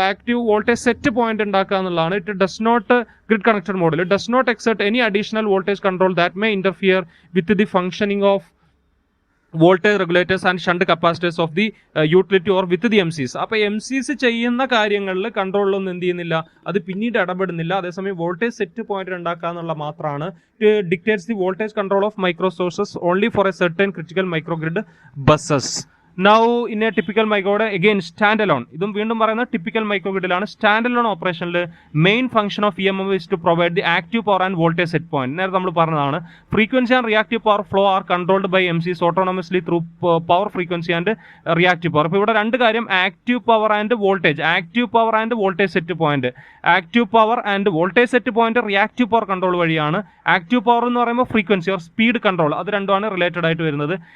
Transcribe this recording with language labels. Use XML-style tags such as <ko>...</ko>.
<ml>Active voltage set point ഉണ്ടാക്കുക എന്നുള്ളതാണ്.</ml> <en>It does not, grid connected മോഡിൽ does not exert any additional voltage control that may interfere with the functioning of voltage regulators and shunt capacitors of the utility or with the MCs.</en> <ml>അപ്പോൾ MCs ചെയ്യുന്ന കാര്യങ്ങളിൽ കൺട്രോളിലൊന്നും എന്ത് ചെയ്യുന്നില്ല, അത് പിന്നീട് ഇടപെടുന്നില്ല. അതേസമയം voltage set point ഉണ്ടാക്കുക എന്നുള്ള മാത്രമാണ്.</ml> <en>Dictates the voltage control of micro sources only for a certain critical microgrid buses. Now in a typical microgrid, again stand alone.</en> <ml>ഇതും വീണ്ടും പറയുന്നത് typical മൈക്രോഗ്രിഡിലാണ്.</ml> <en>Stand alone ഓപ്പറേഷനിൽ main function of EMM is to provide the active power and voltage set point.</en> <ml>നേരത്തെ നമ്മൾ പറഞ്ഞതാണ്.</ml> <en>Frequency and reactive power flow are controlled by MCs autonomously through power frequency and reactive power.</en> <ml>അപ്പോൾ ഇവിടെ രണ്ട് കാര്യം, active power and voltage. Active power and voltage set point, active power and voltage set point reactive power control വഴിയാണ്. Active power എന്ന് പറയുമ്പോൾ frequency or speed control, അത് രണ്ടുമാണ് related ആയിട്ട് വരുന്നത്.</ml>